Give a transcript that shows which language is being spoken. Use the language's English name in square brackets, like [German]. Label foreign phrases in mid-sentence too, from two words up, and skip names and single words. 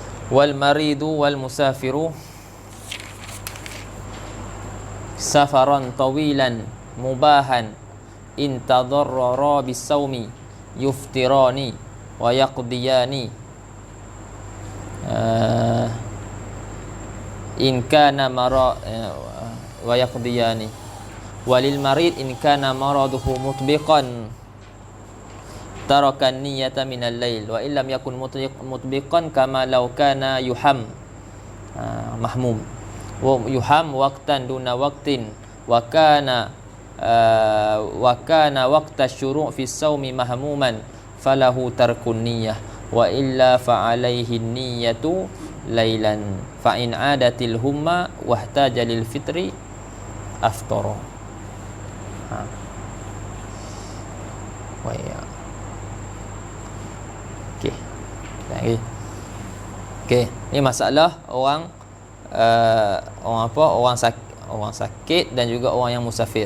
[Arabic] والمريض والمسافر سفرا طويلا مباحا إن تضررا بالصوم يفطران ويقضيان إن كان ويقضيان وللمريض إن كان مرضه مطبقا ترك النية من الليل وإن لم يكن مطبقا كما لو كان يحم محموم ويحم وقتا دون وقت وكان وقت الشروع في الصوم محموما فله ترك النية وإلا فعليه النية ليلا فإن عادت الحمى واحتاج للفطر أفطر. [Malay] Okey. Lagi. Okey, ni masalah orang orang sakit dan juga orang yang musafir.